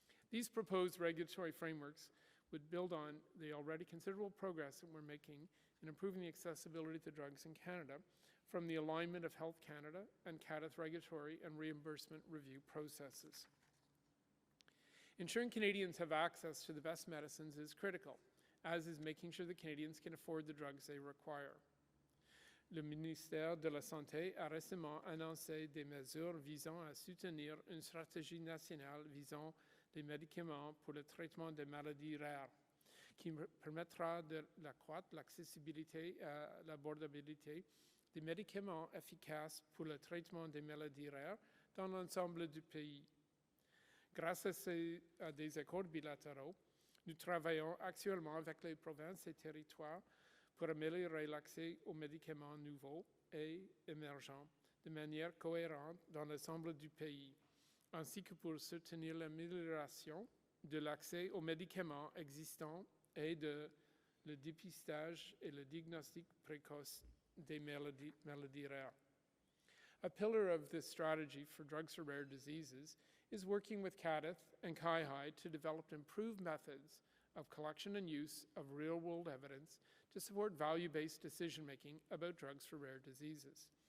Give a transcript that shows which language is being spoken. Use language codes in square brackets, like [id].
[en] These proposed regulatory frameworks would build on the already considerable progress that we're making in improving the accessibility to drugs in Canada from the alignment of Health Canada and CADTH regulatory and reimbursement review processes. Ensuring Canadians have access to the best medicines is critical, as is making sure that Canadians can afford the drugs they require. [fr] Le ministère de la Santé a récemment annoncé des mesures visant à soutenir une stratégie nationale visant des médicaments pour le traitement des maladies rares, qui permettra d'accroître l'accessibilité et l'abordabilité des médicaments efficaces pour le traitement des maladies rares dans l'ensemble du pays. Grâce à des accords bilatéraux, nous travaillons actuellement avec les provinces et territoires pour améliorer l'accès aux médicaments nouveaux et émergents de manière cohérente dans l'ensemble du pays, ainsi que pour soutenir l'amélioration de l'accès aux médicaments existants et le dépistage et le diagnostic précoce des maladies rares. [en] A pillar of this strategy for drugs for rare diseases is working with CADTH and CADTH to develop improved methods of collection and use of real-world evidence to support value-based decision-making about drugs for rare diseases.